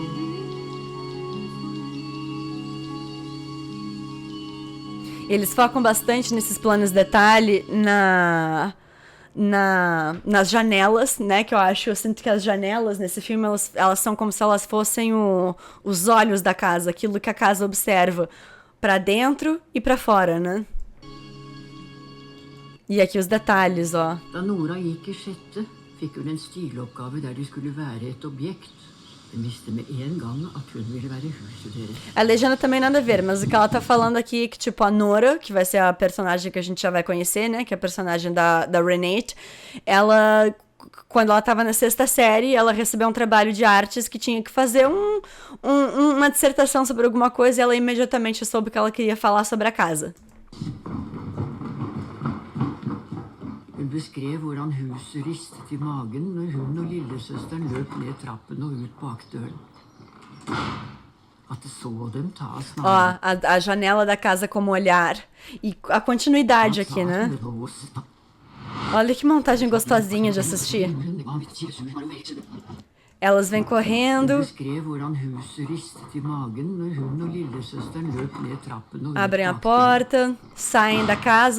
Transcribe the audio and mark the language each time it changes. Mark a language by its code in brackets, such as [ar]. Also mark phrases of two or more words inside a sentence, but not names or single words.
[pt] Eles focam bastante nesses planos detalhe nas janelas, né? Que eu sinto que as janelas nesse filme, elas são como se elas fossem os olhos da casa, aquilo que a casa observa pra dentro e pra fora, né? E aqui os detalhes, ó. [no] Da Nora gikk i sjette, fikk hun en stiloppgave der de skulle være et objekt. Hun visste med en gang at hun ville være huset deres. [pt] A legenda também nada a ver, mas o que ela tá falando aqui é que, tipo, a Nora, que vai ser a personagem que a gente já vai conhecer, né? Que é a personagem da Renate, ela, quando ela tava na sexta série, ela recebeu um trabalho de artes que tinha que fazer uma dissertação sobre alguma coisa e ela imediatamente soube que ela queria falar sobre a casa. [no] Hun beskrev hvordan huset ristet i magen når hun og lillesøsteren løp ned trappen og ut bakdøren. At det så dem ta [pt] Ó, a janela da casa como olhar. E a continuidade aqui, né? Olha que montagem gostosinha de assistir. Elas vêm correndo. Abrem a porta, saem da casa.